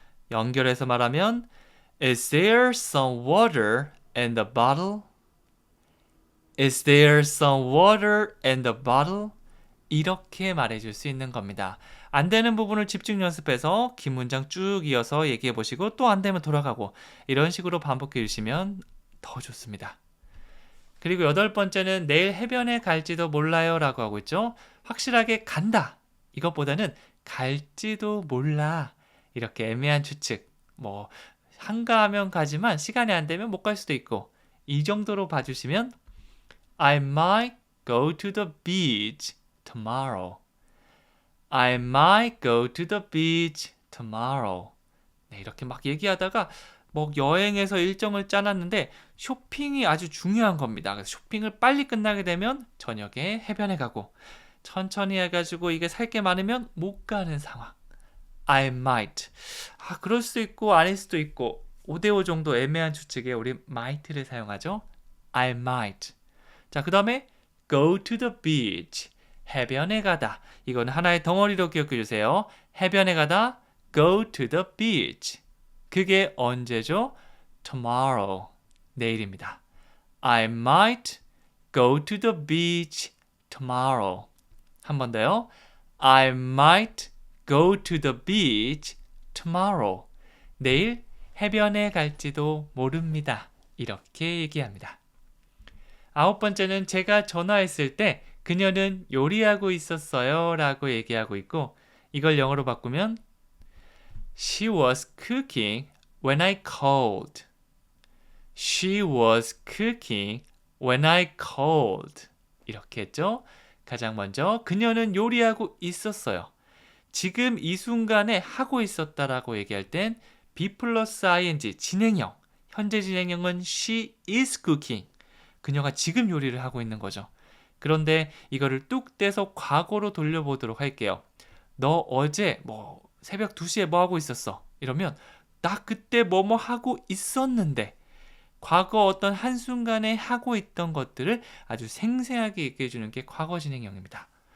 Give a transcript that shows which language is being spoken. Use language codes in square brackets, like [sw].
[ko] 연결해서 말하면 [en] Is there some water in the bottle? Is there some water in the bottle? [ko] 이렇게 말해줄 수 있는 겁니다. 안 되는 부분을 집중 연습해서 긴 문장 쭉 이어서 얘기해 보시고 또 안 되면 돌아가고 이런 식으로 반복해 주시면 더 좋습니다. 그리고 8번째는 내일 해변에 갈지도 몰라요 라고 하고 있죠. 확실하게 간다. 이것보다는 갈지도 몰라. 이렇게 애매한 추측. 뭐 한가하면 가지만 시간이 안 되면 못 갈 수도 있고 이 정도로 봐주시면 [en] I might go to the beach tomorrow. I might go to the beach tomorrow. [ko] 네, 이렇게 막 얘기하다가 뭐 여행에서 일정을 짜놨는데 쇼핑이 아주 중요한 겁니다. 그래서 쇼핑을 빨리 끝나게 되면 저녁에 해변에 가고 천천히 해가지고 이게 살 게 많으면 못 가는 상황. [en] I might. [ko] 그럴 수도 있고 아닐 수도 있고 5대5 정도 애매한 추측에 우리 might를 사용하죠. [en] I might. [ko] 자, 그 다음에 [en] go to the beach. [ko] 해변에 가다. 이건 하나의 덩어리로 기억해 주세요. 해변에 가다. [en] go to the beach. [ko] 그게 언제죠? tomorrow. 내일입니다. [en] I might go to the beach tomorrow. [ko] 한 번 더요. [en] I might go to the beach tomorrow. [ko] 내일 해변에 갈지도 모릅니다. 이렇게 얘기합니다. 9번째는 제가 전화했을 때 그녀는 요리하고 있었어요 라고 얘기하고 있고 이걸 영어로 바꾸면 [en] She was cooking when I called. She was cooking when I called. [ko] 이렇게 했죠. 가장 먼저 그녀는 요리하고 있었어요. 지금 이 순간에 하고 있었다라고 얘기할 땐 be 플러스 ing 진행형. 현재 진행형은 [en] she is cooking. [ko] 그녀가 지금 요리를 하고 있는 거죠. 그런데 이거를 뚝 떼서 과거로 돌려보도록 할게요. 너 어제 새벽 2시에 뭐 하고 있었어? 이러면 나 그때 뭐뭐 하고 있었는데 과거 어떤 한순간에 하고 있던 것들을 아주 생생하게 얘기해 주는 게 과거 진행형입니다.